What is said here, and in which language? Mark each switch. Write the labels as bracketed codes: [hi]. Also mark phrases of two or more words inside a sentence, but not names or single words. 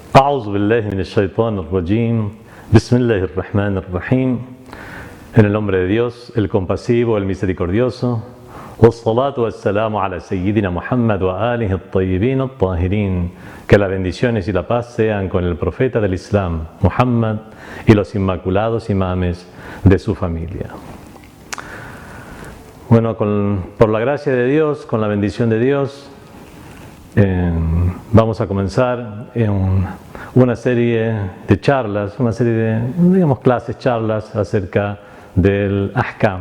[ar] أعوذ بالله من الشيطان الرجيم. بسم الله الرحمن الرحيم. [es] En el nombre de Dios, el compasivo, el misericordioso. [ar] والصلاة والسلام على سيدنا محمد وآله الطيبين الطاهرين. [es] Que las bendiciones y la paz sean con el profeta del Islam, Muhammad, y los inmaculados imames de su familia. Bueno, por la gracia de Dios, con la bendición de Dios, vamos a comenzar una serie de charlas, una serie de, digamos, clases, charlas acerca del ahkam.